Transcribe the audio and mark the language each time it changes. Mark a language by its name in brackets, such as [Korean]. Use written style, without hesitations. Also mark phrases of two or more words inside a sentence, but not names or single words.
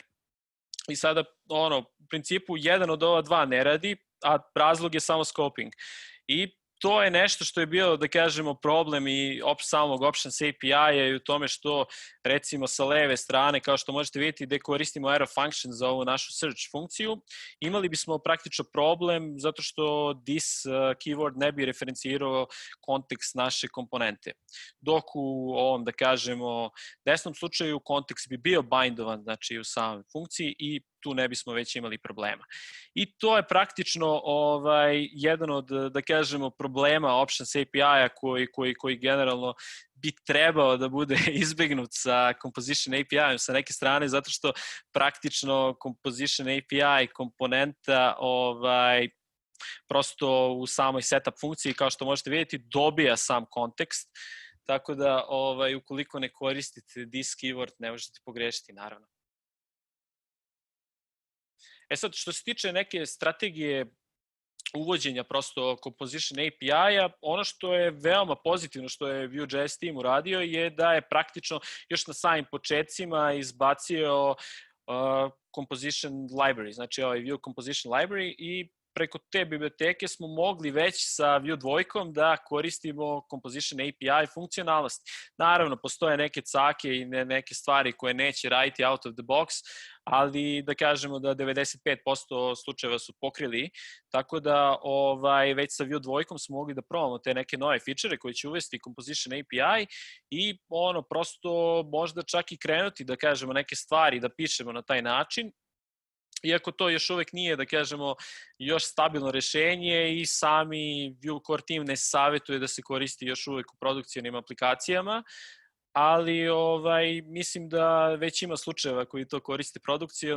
[Serbian] I sada, u principu, jedan od ova dva ne radi, a razlog je samo scoping. I to je nešto što je bio, da kažemo, problem i samog Options API-a i u tome što, recimo, sa leve strane, kao što možete vidjeti, gde koristimo [English] arrow function [Serbian] za ovu našu search funkciju, imali bismo praktično problem zato što [English] this keyword [Serbian] ne bi referencirao kontekst naše komponente. Dok u ovom, da kažemo, desnom slučaju kontekst bi bio bindovan, znači u samoj funkciji i tu ne bismo već imali problema. I to je praktično jedan od, da kažemo, problema Options API-a koji generalno bi trebao da bude izbegnut sa Composition API-om sa neke strane, zato što praktično Composition API komponenta prosto u samoj setup funkciji, kao što možete vidjeti, dobija sam kontekst, tako da ukoliko ne koristite [English] this keyword [Serbian] ne možete pogrešiti, naravno. Sad, što se tiče neke strategije uvođenja prosto Composition API-a, ono što je veoma pozitivno što je Vue.js team uradio je da je praktično još na samim početcima izbacio Composition Library, znači Vue Composition Library, i preko te biblioteke smo mogli već sa Vue 2 da koristimo Composition API funkcionalnosti. Naravno, postoje neke cake i neke stvari koje neće raditi [English] out of the box, [Serbian] ali da kažemo da 95% slučajeva su pokrili, tako da već sa Vue 2 smo mogli da probamo te neke nove feature koje će uvesti Composition API i prosto možda čak i krenuti da kažemo neke stvari da pišemo na taj način, iako to još uvek nije, da kažemo, još stabilno rešenje i sami Vue Core team ne savjetuje da se koristi još uvek u produkcijnim aplikacijama, ali mislim da već ima slučajeva koji to koriste produkcijno.